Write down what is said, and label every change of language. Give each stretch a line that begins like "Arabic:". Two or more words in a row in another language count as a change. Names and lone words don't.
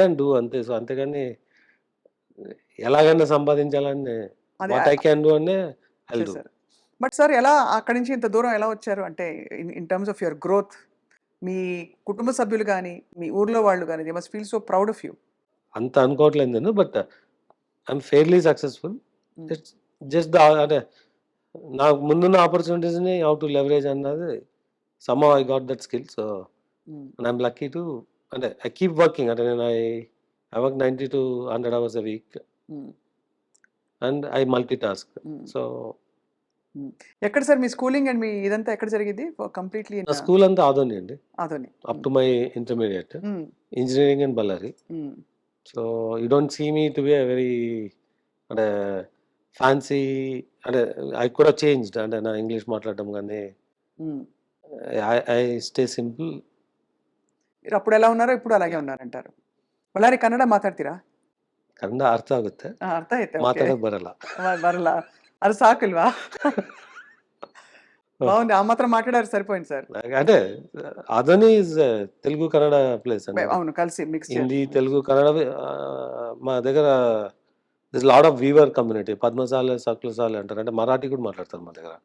English: way and do
Telugu: అంతే. సో అంతేగాని ఎలాగైనా సంపాదించాలని అదే
English: what I can do అనే I do.
Telugu: చేశారు. బట్ సార్ ఎలా అక్కడి నుంచి ఇంత దూరం ఎలా వచ్చారు? అంటే
English: in terms of your growth,
Telugu: మీ కుటుంబ సభ్యులు కానీ, మీ ఊర్లో వాళ్ళు కానీ,
English: they must feel so proud of you.
Telugu: అంత అనుకోవట్లేదు నేను,
English: But I'm fairly successful. It's just the
Telugu: అంటే నాకు ముందున్న ఆపర్చునిటీస్ని
English: how to leverage అన్నది somehow I got that skill. So I'm lucky to అంటే I keep working.
Telugu: అంటే నేను
English: I work 90 to 100 hours a week and I multi task. So
Telugu: ఎక్కడ సార్ మీ
English: schooling and
Telugu: మీ ఇదంతా ఎక్కడ జరిగింది కంప్లీట్లీ? నా స్కూల్ అంతా ఆదోని అండి. అదోని.
English: Up to my intermediate engineering in బళ్ళారి. So you don't see me to be a very అంటే ఫ్యాన్సీ అంటే ఐ కూడా చేంజ్డ్ అంటే
Telugu: నా ఇంగ్లీష్ మాట్లాడడం కానీ
English: I stay simple.
Telugu: మీరు అప్పుడు ఎలా ఉన్నారో ఇప్పుడు అలాగే ఉన్నారంటారు.
Kannada: ಬಳ್ಳಾರಿ ಕನ್ನಡ ಮಾತಾಡ್ತೀರಾ? ಕನ್ನಡ ಅರ್ಥ ಆಗುತ್ತೆ, ಅರ್ಥ ಆಯ್ತಾ? ಮಾತಾಡೋಕೆ ಬರಲ್ಲ. ಬರಲ್ಲ, ಅದು ಸಾಕಲ್ವಾ?
Telugu: బాగుంది, ఆ మాత్రం మాట్లాడారు సరిపోయింది సార్. అంటే అదని తెలుగు కన్నడ ప్లేస్ అండి. అవును, కలిసి మిక్స్ హిందీ తెలుగు కన్నడ మా దగ్గర
English: lot of weaver community.
Telugu: పద్మశాలి సకులశాలి అంటారు, అంటే మరాఠీ కూడా మాట్లాడతారు మా దగ్గర.